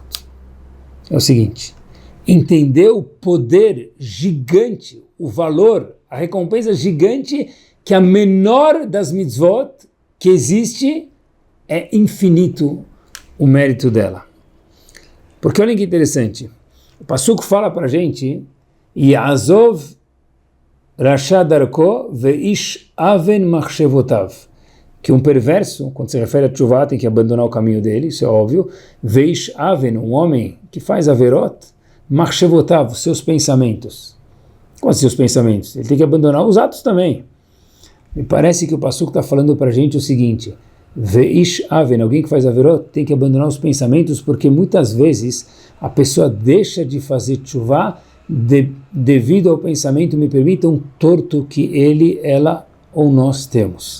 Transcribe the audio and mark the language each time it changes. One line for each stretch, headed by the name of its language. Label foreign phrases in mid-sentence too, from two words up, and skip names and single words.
Portuguese: É o seguinte, entender o poder gigante, o valor, a recompensa gigante, que a menor das mitzvot que existe é infinito o mérito dela. Porque olha que interessante, o Passuco fala para a gente,
Hebrew: יעזוב רשע דרכו ואיש און מחשבותיו,
Portuguese: que um perverso, quando se refere a teshuvah, tem que abandonar o caminho dele, isso é óbvio,
Hebrew: ואיש און,
Portuguese: um homem que faz averot, machshevotav, seus pensamentos. Como assim os pensamentos? Ele tem que abandonar os atos também. Me parece que o Passuco está falando para a gente o seguinte:
Hebrew: ואיש און,
Portuguese: alguém que faz averot, tem que abandonar os pensamentos, porque muitas vezes a pessoa deixa de fazer tchuvá devido ao pensamento, me permitam, torto que ele, ela ou nós temos.